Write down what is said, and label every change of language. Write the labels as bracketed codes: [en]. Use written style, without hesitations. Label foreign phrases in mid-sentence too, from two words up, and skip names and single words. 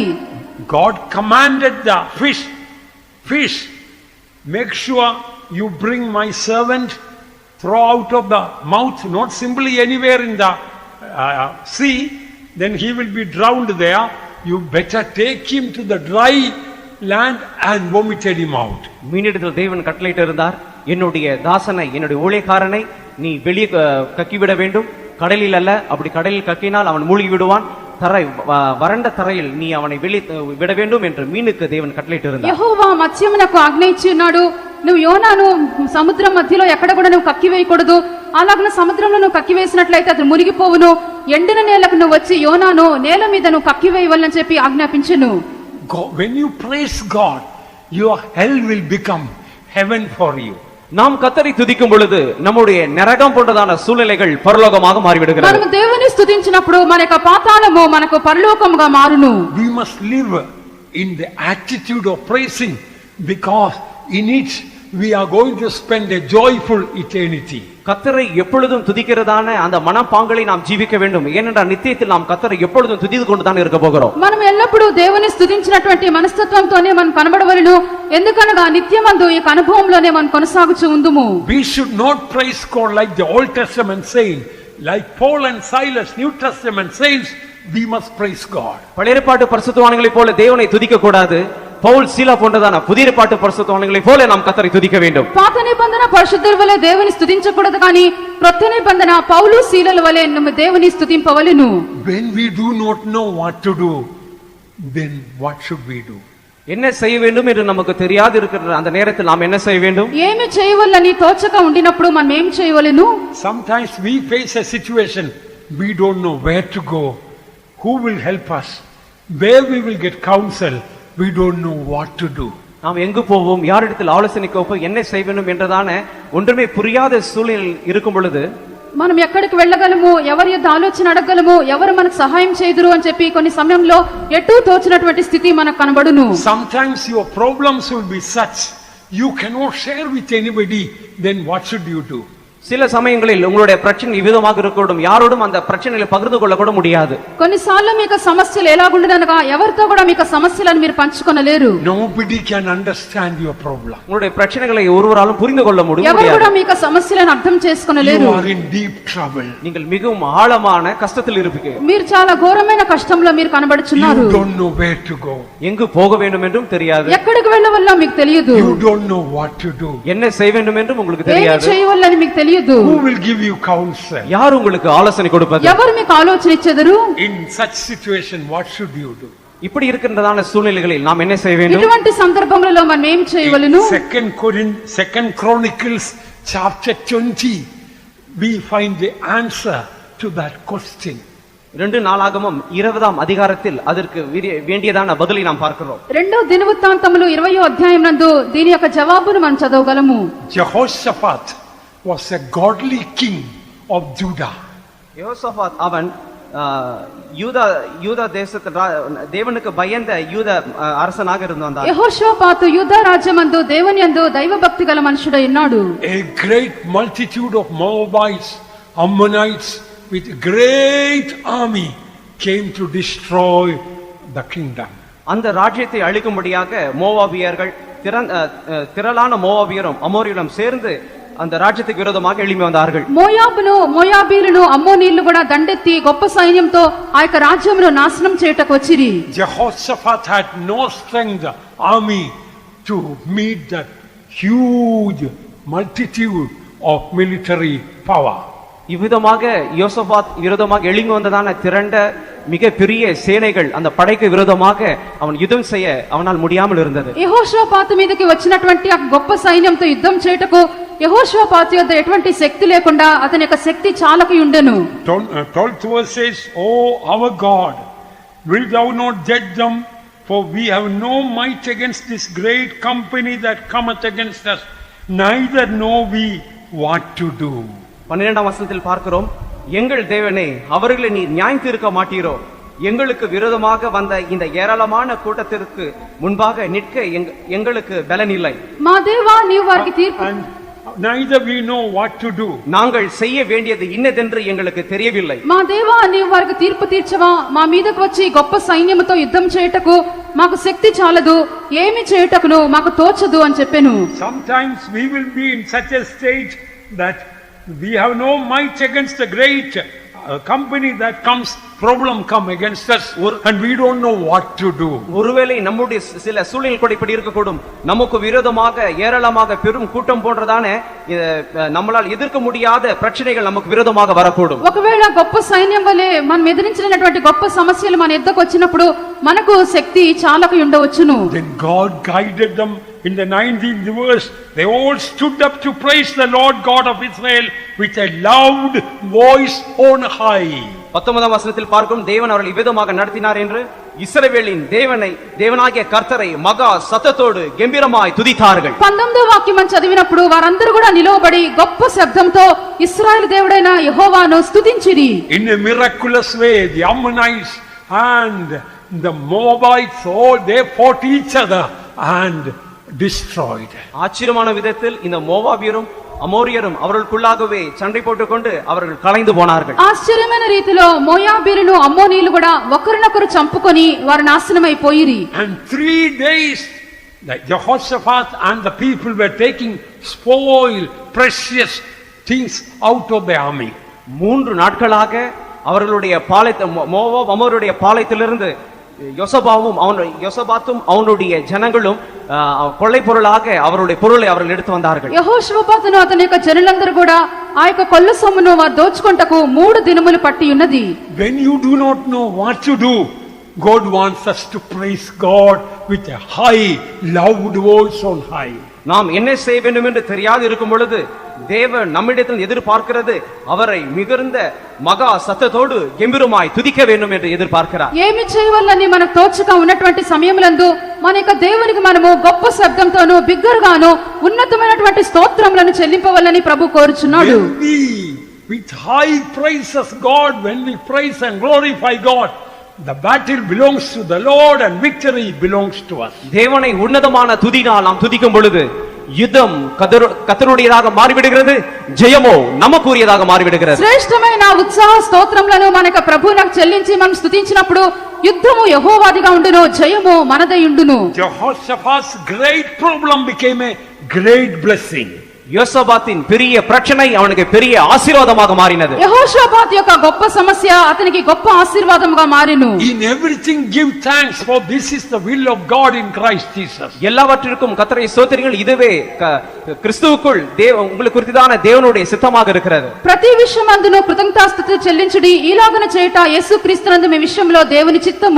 [en] God commanded the fish, make sure you bring my servant, throw out of the mouth, not simply anywhere in the sea, then he will be drowned there. You better take him to the dry land and vomited him out. [ta] மீனிடத்தில் தேவன் கட்டளையிட்டு இருந்தார், என்னுடைய தாசனை, என்னுடைய ஊழியக்காரனை நீ வெளியே கக்கிவிட வேண்டும், கடலில் அல்ல. அப்படி கடலில் கக்கினால் அவன் மூழ்கி விடுவான். தரை வறண்ட தரையில் நீ அவனை வெளியே விட வேண்டும் என்று மீனுக்கு தேவன் கட்டளையிட்டு இருந்தார். [te] యెహోవా మత్స్యమునకు ఆజ్ఞ ఇచ్చి ఉన్నాడు, నువ్వు యోనాను సముద్రం మధ్యలో ఎక్కడ కూడా నువ్వు కక్కివేయకూడదు. అలాగన సముద్రంలో నువ్వు కక్కివేసినట్లయితే అది మునిగిపోవును. ఎండిన నేలకు నువ్వు వచ్చి యోనాను నేల మీద నువ్వు కక్కివేయవలని చెప్పి ఆజ్ఞాపించెను. [en] When you praise God, your hell will become heaven for you. [ta] நாம் கர்த்தரை துதிக்கும் பொழுது நம்முடைய நரகம் போன்றதான சூழ்நிலைகள் பரலோகமாக மாறிவிடுகிறது. [te] మనం దేవుని స్తుతించినప్పుడు మన యొక్క పాతాళము మనకు పరలోకముగా మారును. [en] We must live in the attitude of praising, because in it we are going to spend a joyful eternity. [ta] கர்த்தரை எப்பொழுதும் துதிக்கிறதான அந்த மனப்பாங்களை நாம் ஜீவிக்க வேண்டும். ஏனென்றால் நித்தியத்தில் நாம் கர்த்தரை எப்பொழுதும் துதித்து கொண்டு தான் இருக்க போகிறோம். [te] మనం ఎల్లప్పుడూ దేవుని స్తుతించినటువంటి మనస్తత్వంతోనే మనం కనబడవలెను. ఎందుకనగా నిత్యమందు ఈ అనుభవంలోనే మనం కొనసాగుచూ ఉందుము. [en] We should not praise God like the Old Testament saints, like Paul and Silas, New Testament saints. We must praise God. [ta] பழைய ஏற்பாட்டு பரிசுத்தவான்களைப் போல தேவனை துதிக்க கூடாது. பவுல் சீலா போன்றதான புதிய ஏற்பாட்டு பரிசுத்தவான்களைப் போல நாம் கர்த்தரை துதிக்க வேண்டும். [te] పాత నిబంధన పరిశుద్ధుల వలె దేవుని స్తుతించకూడదు, కానీ క్రొత్త నిబంధన పౌలు శీలల వలె మనం దేవుని స్తుతింపవలెను. [en] When we do not know what to do, then what should we do? [ta] என்ன செய்ய வேண்டும் என்று நமக்கு தெரியாது இருக்கிற அந்த நேரத்தில் நாம் என்ன செய்ய வேண்டும்? [te] ఏమి చేయవలని తోచక ఉండినప్పుడు మనం ఏం చేయవలెను? [en] Sometimes we face a situation, we don't know where to go, who will help us, where we will get counsel, we don't know what to do. [ta] நாம் எங்கு போவோம், யாரிடத்தில் ஆலோசனை கேட்போம், என்ன செய்ய வேண்டும் என்றதான ஒன்றுமே புரியாத சூழ்நிலை இருக்கும் பொழுது [te] మనం ఎక్కడికి వెళ్ళగలము, ఎవరి యొక్క ఆలోచన అడగలము, ఎవరు మనకు సహాయం చేదురు అని చెప్పి కొన్ని సమయంలో ఎటూ తోచినటువంటి స్థితి మనకు కనబడును. [en] Sometimes your problems will be such you cannot share with anybody, then what should you do? [ta] சில சமயங்களில் உங்களுடைய பிரச்சனை விதமாக இருக்கக்கூடும், யாரோடும் அந்த பிரச்சனைகளை பகிர்ந்து கொள்ள கூட முடியாது. [te] కొన్నిసార్లు మీకు సమస్యలు ఎలాగుండనగా ఎవరితో కూడా మీకు సమస్యలను మీరు పంచుకొనలేరు. [en] Nobody can understand your problem. [ta] உங்களுடைய பிரச்சனைகளை ஒருவராலும் புரிந்து கொள்ள [te] ఎవరు కూడా [ta] முடியாது. [te] మీకు సమస్యలను అర్థం చేసుకొనలేరు. [en] You are in deep trouble. [ta] நீங்கள் மிகவும் ஆழமான கஷ்டத்தில் இருப்பீங்க. [te] మీరు చాలా ఘోరమైన కష్టంలో మీరు కనబడుచున్నారు. [en] You don't know where to go. [ta] எங்கு போக வேண்டும் என்றும் தெரியாது. [te] ఎక్కడికి వెళ్ళవల్లో మీకు తెలియదు. [en] You don't know what to do. [ta] என்ன செய்ய வேண்டும் என்றும் உங்களுக்கு [te] ఏమి [ta] தெரியாது. [te] చేయవల్లని మీకు తెలియదు. [en] Who will give you counsel? [ta] யார் உங்களுக்கு ஆலோசனை கொடுப்பது? [te] ఎవరు మీకు ఆలోచన ఇచ్చెదరు? [en] In such situation, what should you do? [ta] இப்படி இருக்கின்றதான சூழ்நிலைகளில் நாம் என்ன செய்ய வேண்டும்? [te] ఇటువంటి సందర్భములలో మనం ఏం చేయవలెను? [en] Second Chronicles chapter 20, we find the answer to that question. [ta] 2 நாளாகமம் 20ஆம் அதிகாரத்தில் அதற்கு வேண்டியதான பதிலை நாம் பார்க்கிறோம். [te] రెండో దినవృత్తాంతములు 20వ అధ్యాయం నందు దీని యొక్క జవాబును మనం చదవగలము. [en] Jehoshaphat was a godly king of Judah. [ta] யோசபாத் அவன் யூதா தேசத்து தேவனுக்கு பயந்த யூத அரசனாக இருந்தான். [te] యెహోషాపాతు యూదా రాజ్యమందు దేవుని యందు దైవభక్తి గల మనుషుడై ఉన్నాడు. [en] A great multitude of Moabites, Ammonites with great army came to destroy the kingdom. [ta] அந்த ராஜ்யத்தை அழிக்கும்படியாக மோவாபியர்கள் திரளான மோவாபியரும் அமோரியரும் சேர்ந்து அந்த ராஜ்யத்துக்கு விரோதமாக எழும்பி வந்தார்கள். [te] మోయాబీయులను అమ్మోనీయులు కూడా దండెత్తి గొప్ప సైన్యంతో ఆ యొక్క రాజ్యమును నాశనం చేయుటకు వచ్చిరి. [en] Jehoshaphat had no strength army to meet that huge multitude of military power. [ta] இவ்விதமாக யோசபாத் விரோதமாக எழும்பி வந்ததான திரண்ட மிக பெரிய சேனைகள் அந்த படைக்கு விரோதமாக அவன் யுத்தம் செய்ய அவனால் முடியாமல் இருந்தது. [te] యెహోషాపాతు మీదకి వచ్చినటువంటి ఆ గొప్ప సైన్యంతో యుద్ధం చేయుటకు యెహోషాపాతు యొద్ద ఎటువంటి శక్తి లేకుండా అతని యొక్క శక్తి చాలక ఉండెను. [en] 12th verse says, "Oh our God, will thou not judge them? For we have no might against this great company that cometh against us, neither know we what to do." [ta] 12ஆம் வசனத்தில் பார்க்கிறோம், எங்கள் தேவனே, அவர்களை நீ நியாயம் தீர்க்க மாட்டீரோ? எங்களுக்கு விரோதமாக வந்த இந்த ஏராளமான கூட்டத்திற்கு முன்பாக நிற்க எங்களுக்கு பலன் இல்லை. [te] మా దేవా నీవు వారికి తీర్పు [en] Neither we know what to do. [ta] நாங்கள் செய்ய வேண்டியது இன்னதென்று எங்களுக்கு தெரியவில்லை. [te] మా దేవా నీవు వారికి తీర్పు తీర్చవా? మా మీదకు వచ్చి గొప్ప సైన్యముతో యుద్ధం చేయుటకు మాకు శక్తి చాలదు, ఏమి చేయుటకును మాకు తోచదు అని చెప్పెను. [en] Sometimes we will be in such a state that we have no might against the great company that comes, problem come against us, and we don't know what to do. [ta] ஒருவேளை நம்முடைய சில சூழ்நிலை கூட இப்படி இருக்கக்கூடும். நமக்கு விரோதமாக ஏராளமாக பெரும் கூட்டம் போன்றதான நம்மளால் எதிர்க்க முடியாத பிரச்சனைகள் நமக்கு விரோதமாக வரக்கூடும். [te] ఒకవేళ గొప్ప సైన్యం వలె మనం ఎదిరించినటువంటి గొప్ప సమస్యలు మన ఎద్దకు వచ్చినప్పుడు మనకు శక్తి చాలక ఉండవచ్చును. [en] Then God guided them. In the 19th verse, they all stood up to praise the Lord God of Israel with a loud voice on high. [ta] 19ஆம் வசனத்தில் பார்க்கும், தேவன் அவர்கள் இவ்விதமாக நடத்தினார் என்று இஸ்ரவேலின் தேவனாகிய கர்த்தரை மகா சத்தத்தோடு கம்பீரமாய் துதித்தார்கள். [te] 19వ వాక్యం చదివినప్పుడు వారందరూ కూడా నిలవబడి గొప్ప శబ్దంతో ఇశ్రాయేలు దేవుడైన యెహోవాను స్తుతించిరి. [en] In a miraculous way, the Ammonites and the Moabites, all they fought each other and destroyed. [ta] ஆச்சரியமான விதத்தில் இந்த மோவாபியரும் అమోరియரும் அவர்களுக்குள்ளாகவே சண்டை போட்டுக்கொண்டு அவர்கள் கலைந்து போனார்கள். [te] ఆశ్చర్యమైన రీతిలో మోయాబీయులు అమ్మోనీయులు కూడా ఒకరినొకరు చంపుకొని వారు నాశనమైపోయిరి. [en] And 3 days that Jehoshaphat and the people were taking spoil, precious things out of the army. [ta] 3 நாட்களாக அவர்களுடைய மோவாப் அமோருடைய பாளையத்திலிருந்து யோசபாத்தும் அவனுடைய ஜனங்களும் கொள்ளை பொருளாக அவருடைய பொருளை அவர்கள் எடுத்து வந்தார்கள். [te] యెహోషాపాతును అతని యొక్క జనులందరూ కూడా ఆ యొక్క కొల్ల సొమ్మును వారు దోచుకొంటకు 3 దినములు పట్టి ఉన్నది. [en] When you do not know what to do, God wants us to praise God with a high, loud voice on high. [ta] நாம் என்ன செய்ய வேண்டும் என்று தெரியாது இருக்கும் பொழுது தேவன் நம்மிடத்தில் எதிர்பார்க்கிறது அவரை மிகுந்த மகா சத்தத்தோடு கம்பீரமாய் துதிக்க வேண்டும் என்று ఎదుర్పార్కరా. [te] ఏమి చేయవల్లని మనకు తోచక ఉన్నటువంటి సమయములందు మన యొక్క దేవునికి మనము గొప్ప శబ్దంతోను బిగ్గరగాను ఉన్నతమైనటువంటి స్తోత్రములను చెల్లింపవల్లని ప్రభు కోరుచున్నాడు. [en] With high praises God, when we praise and glorify God, the battle belongs to the Lord and victory belongs to us. [ta] தேவனை உன்னதமான துதினால் நாம் துதிக்கும் பொழுது யுத்தம் கர்த்தருடையதாக மாறிவிடுகிறது, ஜெயமோ நமக்குரியதாக மாறிவிடுகிறது. [te] శ్రేష్టమైన ఉత్సాహ స్తోత్రములను మన యొక్క ప్రభువునకు చెల్లించి మనం స్తుతించినప్పుడు యుద్ధము యెహోవాదిగా ఉండును, జయము మనదై ఉండును. [en] Jehoshaphat's great problem became a great blessing. [ta] யோசபாத்தின் பெரிய பிரச்சனை அவனுக்கு பெரிய ஆசீர்வாதமாக மாறினது. [te] యెహోషాపాతు యొక్క గొప్ప సమస్య అతనికి గొప్ప ఆశీర్వాదముగా మారెను. [en] In everything give thanks, for this is the will of God in Christ Jesus. [ta] எல்லாவற்றிற்கும் கர்த்தரை ஸ்தோத்திரியுங்கள், இதுவே கிறிஸ்துவுக்குள் உங்களுக்கு குறித்ததான தேவனுடைய சித்தமாக இருக்கிறது. [te] ప్రతి విషయమందును కృతజ్ఞతాస్తుతి చెల్లించుడి, ఈలాగున చేయుట యేసుక్రీస్తునందు మీ విషయంలో దేవుని చిత్తము.